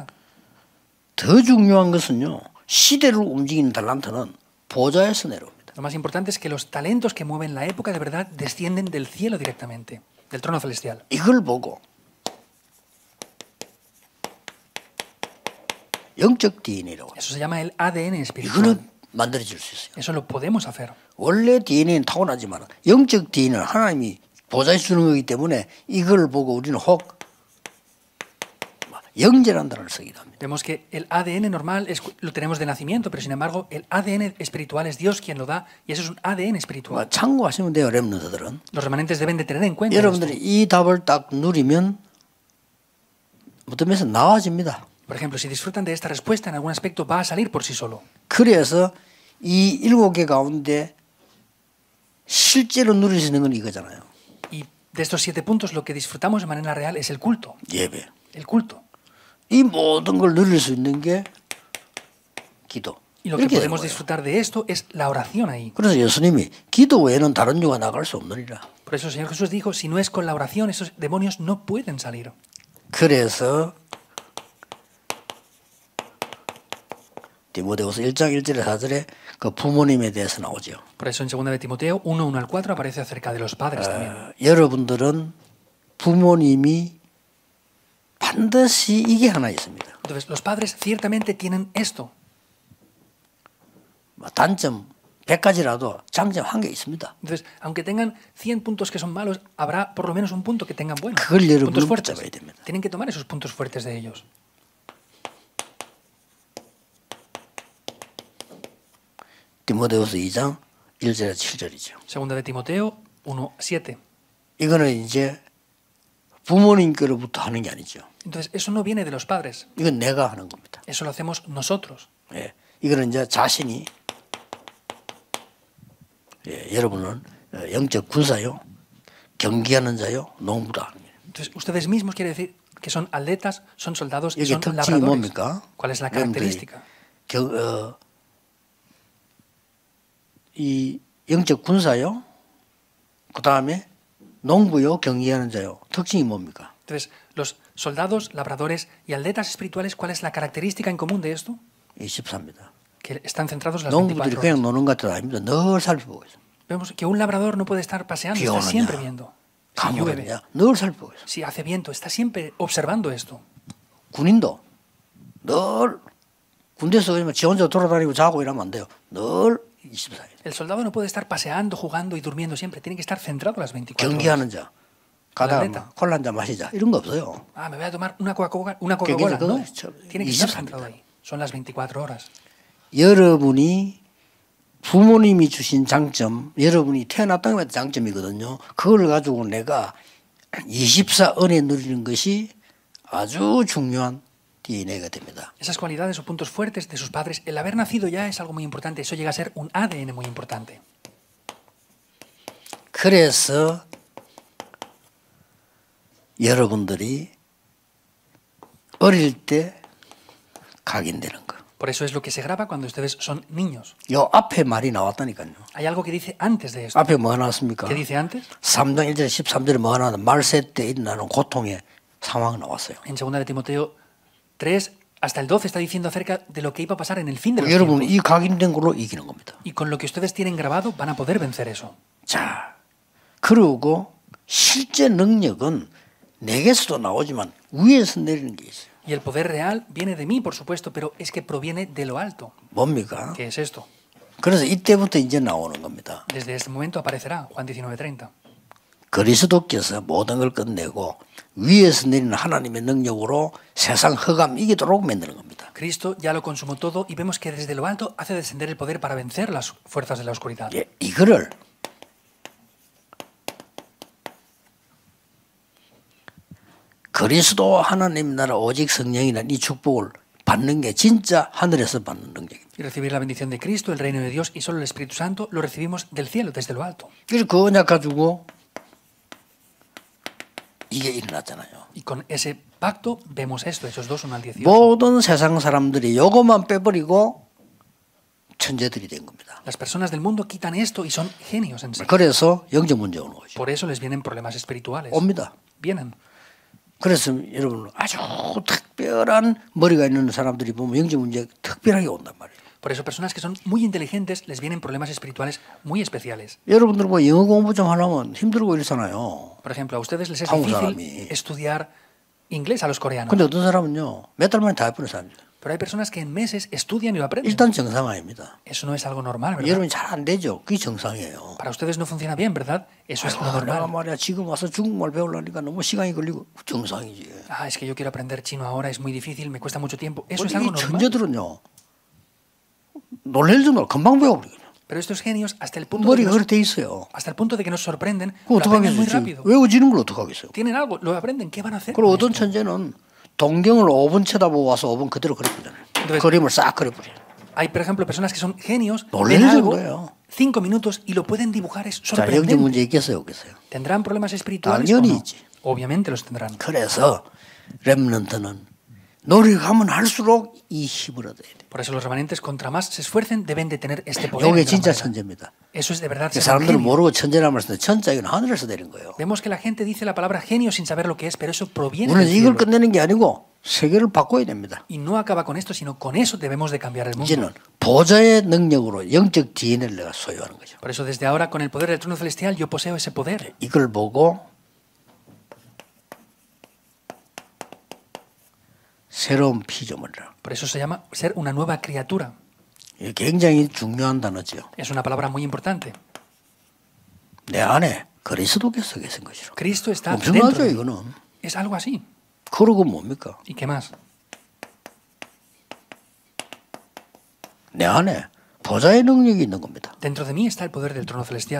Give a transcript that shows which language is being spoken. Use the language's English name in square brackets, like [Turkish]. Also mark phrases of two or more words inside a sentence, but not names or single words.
[Korean] 더 중요한 것은요. 시대를 움직이는 달란트는 보좌에서 내려옵니다. [Spanish] Lo más importante es que los talentos que mueven la época de verdad descienden del cielo directamente, del trono celestial. [Korean] 이걸 보고 영적 DNA라고 [Spanish] Eso se llama el ADN espiritual. [Korean] 이거는 만들어질 수 있어요. [Spanish] Eso lo podemos hacer. [Korean] 원래 DNA는 타고나지만 영적 DNA는 하나님이 보좌에 주는 거기 때문에 이걸 보고 우리는 혹 영재라는 단어를 쓰기도 합니다. [Spanish] Vemos que el ADN normal lo tenemos de nacimiento, pero sin embargo el ADN espiritual es Dios quien lo da y eso es un ADN espiritual. [Korean] 참고하시면 돼요, 렘넌트들은. [Spanish] Los remanentes deben de tener en cuenta esto. [Korean] 여러분들이 이 답을 딱 누리면 어떤 면에서 나와집니다. [Spanish] Por ejemplo, si disfrutan de esta respuesta, en algún aspecto va a salir por sí solo. [Korean] 그래서 이 7개 가운데 실제로 누릴 수 있는 건 이거잖아요. [Spanish] Y de estos 7 puntos, lo que disfrutamos de manera real es el culto. [Korean] 예배. [Spanish] El culto. [Korean] 이 모든 걸 누릴 수 있는 게 기도. [Spanish] Y lo que [Korean] 이렇게 되는 [Spanish] podemos [Korean] 거예요. [Spanish] disfrutar de esto es la oración ahí. [Korean] 그래서 예수님이 기도 외에는 다른 유가 나갈 수 없느니라. [Spanish] Por eso el Señor Jesús dijo, si no es con la oración, esos demonios no pueden salir. [Korean] 그래서 디모데후서 1장 1절에 4절에 그 부모님에 대해서 나오죠. [Spanish] Por eso en 2 de Timoteo 1, 1 al 4 aparece acerca de los padres también. [Korean] 여러분들은 부모님이 반드시 이게 하나 있습니다. [Spanish] Entonces, los padres ciertamente tienen esto. [Korean] 단점 100가지라도 장점 한 개 있습니다. [Spanish] Entonces, aunque tengan 100 puntos que son malos, habrá por lo menos un punto que tengan buenos. [Korean] 그걸 여러분은 [Spanish] Puntos fuertes. [Korean] 붙잡아야 됩니다. [Spanish] Tienen que tomar esos puntos fuertes de ellos. [Korean] 디모데후서 2장 1절에서 7절이죠. [Spanish] 2 de Timoteo 1, 7. [Korean] 이거는 이제 부모님께로부터 하는 게 아니죠. [Spanish] Entonces, eso no viene de los padres. [Korean] 이건 내가 하는 겁니다. [Spanish] Eso lo hacemos nosotros. [Korean] 예, 이거는 이제 자신이 여러분은 영적 군사요, 경기하는 자요, 농부다 하는 거예요. [Spanish] Entonces, ustedes mismos quiere decir que son atletas, son soldados y [Korean] 이게 [Spanish] son [Korean] 특징이 [Spanish] labradores. [Korean] 뭡니까? [Spanish] ¿Cuál es la [Korean] 여러분들이 [Spanish] característica? [Korean] 이 영적 군사요, 그 다음에 농부요, 경기하는 자요. 특징이 뭡니까? [Spanish] Entonces, los soldados, labradores y atletas espirituales, ¿cuál es la característica en común de esto? [Korean] 24입니다. [Spanish] Que están centrados las [Korean] 농부들이 [Spanish] 24 [Korean] 그냥 [Spanish] horas. [Korean] 노는 것 같아도 아닙니다. 늘 살펴보고 있어요. [Spanish] Vemos que un labrador no puede estar paseando, está siempre viendo. Si llueve, [Korean] 가물었냐? 늘 살펴보고 있어요. [Spanish] si hace viento, está siempre observando esto. [Korean] 군인도 늘 군대에서 그냥 지 혼자 돌아다니고 자고 이러면 안 돼요. 늘 24일. [Spanish] El soldado no puede estar paseando, jugando y durmiendo siempre. Tiene que estar centrado las 24 horas. [Korean] 경기하는 자. 가다가 아틀레타. 막 콜라 한잔 마시자. 이런 거 없어요. [Spanish] Ah, me voy a tomar una Coca-Cola. No, tiene que estar centrado ahí. Son las 24 horas. [Korean] 여러분이 부모님이 주신 장점, 여러분이 태어났다는 게 장점이거든요. 그걸 가지고 내가 24 은혜 누리는 것이 아주 중요한 DNA가 됩니다. [Spanish] Esas cualidades o puntos fuertes de sus padres, el haber nacido ya es algo muy importante. Eso llega a ser un ADN muy importante. [Korean] 그래서 여러분들이 어릴 때 각인되는 거. [Spanish] Por eso es lo que se graba cuando ustedes son niños. [Korean] 요 앞에 말이 나왔다니까요. [Spanish] Hay algo que dice antes de esto. [Korean] 앞에 뭐가 나왔습니까? [Spanish] ¿Qué dice antes? [Korean] 3장 1절 13절에 뭐가 나왔나? 말세 때 일어나는 고통의 상황이 나왔어요. [Spanish] En 2 de Timoteo 3 hasta el 12 está diciendo acerca de lo que iba a pasar en el fin de los [Korean] 여러분 [Spanish] tiempos. [Korean] 이 각인된 걸로 이기는 겁니다. [Spanish] Y con lo que ustedes tienen grabado van a poder vencer eso. [Korean] 자, 그리고 실제 능력은 내게서도 나오지만 위에서 내리는 게 있어요. [Spanish] Y el poder real viene de mí, por supuesto, pero es que proviene de lo alto. [Korean] 뭡니까? [Spanish] ¿Qué es esto? [Korean] 그래서 이때부터 이제 나오는 겁니다. [Spanish] Desde este momento aparecerá, Juan 19:30. [Korean] 그리스도께서 모든 걸 끝내고 위에서 내리는 하나님의 능력으로 세상 흑암 이기도록 만드는 겁니다. [Spanish] Cristo ya lo consumó todo y vemos que desde lo alto hace descender el poder para vencer las fuerzas de la oscuridad. [Korean] 예, 이거를 그리스도 하나님 나라 오직 성령이라는 이 축복을 받는 게 진짜 하늘에서 받는 능력입니다. [Spanish] Y recibir la bendición de Cristo, el reino de Dios y solo el Espíritu Santo lo recibimos del cielo, desde lo alto. [Korean] 그래서 그 언약 가지고 이게 일어났잖아요. [Spanish] Y con ese pacto vemos esto, Hechos 2, 1 al 18. [Korean] 모든 세상 사람들이 요것만 빼버리고 천재들이 된 겁니다. [Spanish] Las personas del mundo quitan esto y son genios en sí. [Korean] 그래서 영적 문제 오는 거죠. [Spanish] Por eso les vienen problemas espirituales. [Korean] 옵니다. [Spanish] Vienen. [Korean] 그래서 여러분 아주 특별한 머리가 있는 사람들이 보면 영적 문제 특별하게 온단 말이에요. [Spanish] Por eso personas que son muy inteligentes les vienen problemas espirituales muy especiales. [Korean] 여러분들 뭐 영어 공부 좀 하려면 힘들고 이러잖아요. [Spanish] Por ejemplo, a ustedes les es [Korean] 한국 [Spanish] difícil [Korean] 사람이. [Spanish] estudiar inglés a los coreanos. [Korean] 근데 어떤 사람은요 몇 달 만에 다 해버리는 사람이에요. [Spanish] Pero hay personas que en meses estudian y lo aprenden. [Korean] 일단 정상 아닙니다. [Spanish] Eso no es algo normal, ¿verdad? [Korean] 여러분이 잘 안 되죠. 그게 정상이에요. [Spanish] Para ustedes no funciona bien, ¿verdad? Eso es lo [Korean] 내가 [Spanish] normal. [Korean] 말이야 지금 와서 중국말 배우려니까 너무 시간이 걸리고 정상이지. [Spanish] Ah, es que yo quiero aprender chino ahora, es muy difícil, me cuesta mucho tiempo. Eso es [Korean] 이 [Spanish] algo normal. [Korean] 천재들은요 놀랄 정도로 금방 배워버리거든요. [Spanish] Pero estos genios, hasta el punto de [Korean] 머리가 [Spanish] que [Korean] 그렇게 돼 있어요. [Spanish] nos sorprenden, [Korean] 그거 [Spanish] lo aprenden muy [Korean] 어떡하겠어요? [Spanish] rápido. [Korean] 외워지는 걸 어떡하겠어요? [Spanish] Tienen algo, lo aprenden, ¿qué van a hacer? [Korean] 그리고 [Spanish] con [Korean] 어떤 [Spanish] esto? [Korean] 천재는 동경을 5분 쳐다보고 와서 5분 그대로 그려버리잖아요. [Spanish] Entonces- [Korean] 그림을 싹 그려버려요. [Spanish] Hay, por ejemplo, personas que son genios, [Korean] 놀랄 [Spanish] ven algo, [Korean] 정도예요. [Spanish] 5 minutos y lo pueden dibujar, es [Korean] 자, 영적 [Spanish] sorprendente. [Korean] 문제 있겠어요, 없겠어요? [Spanish] ¿Tendrán problemas espirituales o [Korean] 당연히 [Spanish] no? [Korean] 있지. [Spanish] Obviamente los tendrán. [Korean] 그래서 렘넌트는 노력하면 할수록 이 힘을 얻어야 돼요. [Spanish] Por eso los remanentes, contra más se esfuercen, deben de tener este poder. [Korean] 이게 [Spanish] en gran [Korean] 진짜 [Spanish] manera. [Korean] 천재입니다. [Spanish] Eso es de verdad [Korean] 그 [Spanish] ser un [Korean] 사람들은 [Spanish] genio. [Korean] 모르고 천재라는 말을 쓰는데 천자 이건 하늘에서 내린 거예요. [Spanish] Vemos que la gente dice la palabra genio sin saber lo que es, pero eso proviene [Korean] 우리는 [Spanish] del [Korean] 이걸 [Spanish] cielo. [Korean] 끝내는 게 아니고 세계를 바꿔야 됩니다. [Spanish] Y no acaba con esto, sino con eso debemos de cambiar el mundo. [Korean] 이제는 보좌의 능력으로 영적 DNA를 내가 소유하는 거죠. [Spanish] Por eso desde ahora, con el poder del trono celestial, yo poseo ese poder. [Korean] 이걸 보고 새로운 피조물이라. [Spanish] Por eso se llama ser una nueva criatura. [Korean] 이게 굉장히 중요한 단어죠. [Spanish] Es una palabra muy importante. [Korean] 내 안에 그리스도께서 계신 것이라. [Spanish] Cristo está [Korean] 엄청나죠 [Spanish] dentro de mí. [Korean] 이거는. [Spanish] Es algo así. [Korean] 그러고 뭡니까? [Spanish] ¿Y qué más? [Korean] 내 안에 보좌의 능력이 있는 겁니다. [Spanish] Dentro de mí está el poder del trono celestial.